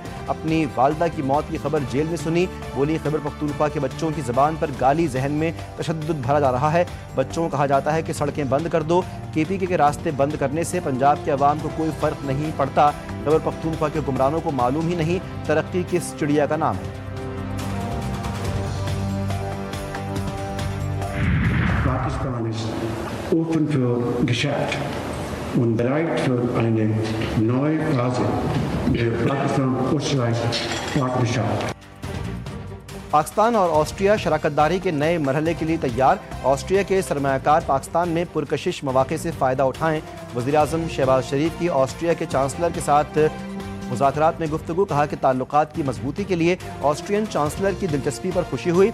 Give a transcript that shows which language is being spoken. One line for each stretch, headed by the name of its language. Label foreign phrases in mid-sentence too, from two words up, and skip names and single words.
Urdu: اپنی والدہ کی موت کی خبر جیل میں سنی۔ بولی خیبر پختونخوا کے بچوں کی زبان پر گالی، ذہن میں تشدد بھرا جا رہا ہے. بچوں کو کہا جاتا ہے کہ سڑکیں بند کر دو۔ کے پی کے راستے بند کرنے سے پنجاب کے عوام کو کوئی فرق نہیں پڑتا. خیبر پختونخوا کے حکمرانوں کو معلوم ہی نہیں ترقی کس چڑیا کا نام ہے.
English: Pakistan is open for Geschäft.
German: und bereit für eine neue Phase der Pakistan-Österreich-Partnerschaft.
Urdu: پاکستان اور آسٹریا شراکت داری کے نئے مرحلے کے لیے تیار. آسٹریا کے سرمایہ کار پاکستان میں پرکشش موقعے سے فائدہ اٹھائیں. وزیر اعظم شہباز شریف کی آسٹریا کے چانسلر کے ساتھ مذاکرات میں گفتگو. کہا کہ تعلقات کی مضبوطی کے لیے آسٹرین چانسلر کی دلچسپی پر خوشی ہوئی.